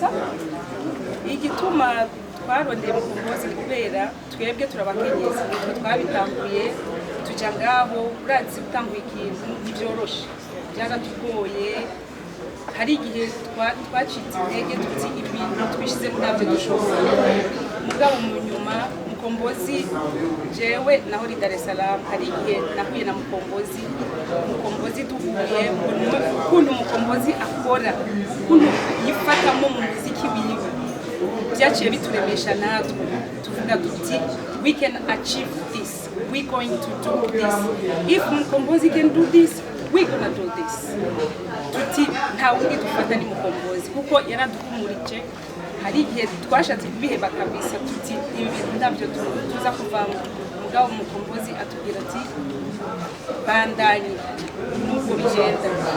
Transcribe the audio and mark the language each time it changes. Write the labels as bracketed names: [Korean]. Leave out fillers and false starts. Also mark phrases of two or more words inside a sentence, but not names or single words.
[Rundi] Igituma twarondeye Mukombozi kubera twebwe turabakenyezi, nitwe twabitanguye tuja ngaho. Urazi gutanguye ikintu ntivyoroshe, byaratugoye. Hari igihe twacitse intege tuti ibintu twishize muri nabyo dushoboye, mugabo mu nyuma Mukombozi jewe naho ri Dar es Salaam hari igihe nahuye na Mukombozi duhuye ukuntu Mukombozi akora, ukuntu yifatamo mu muziki wiwe, byaciye bituremesha natwe tuvuga tuti [English] we can achieve this, we going to do this, if Mukombozi can do this we gonna do this. [Rundi] Tuti nta wundi dufata ni Mukombozi kuko yaradukumurije. Hari igihe twashatse kubiheba kabisa tuti ibi bintu ndabyo tuza kuvamo, mugabo Mukombozi atubwira ati bandanye nuko bigenda.